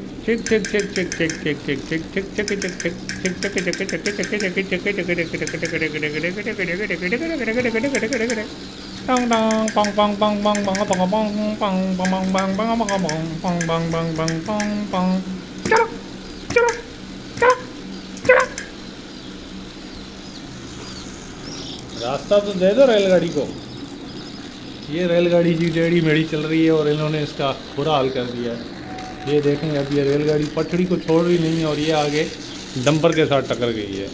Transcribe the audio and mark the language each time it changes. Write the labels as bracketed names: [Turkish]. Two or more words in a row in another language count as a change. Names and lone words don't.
[Hindi] Chick, chick, chick, chick, chick, chick, chick, chick, chick, chick, chick, chick, chick, chick, chick, Dong dong bong bong bong bong bong bong bong bong bong bong bong bong bong bong bong bong bong bong bong. Chalo, chalo, chalo, chalo. रास्ता तो दे दो रेलगाड़ी को। ये रेलगाड़ी जी टेढ़ी मेढ़ी चल रही है और इन्होंने इसका बुरा हाल कर दिया है। ये देखें, अब ये रेलगाड़ी पटड़ी को छोड़ रही नहीं है और ये आगे डंपर के साथ टकरा गई है।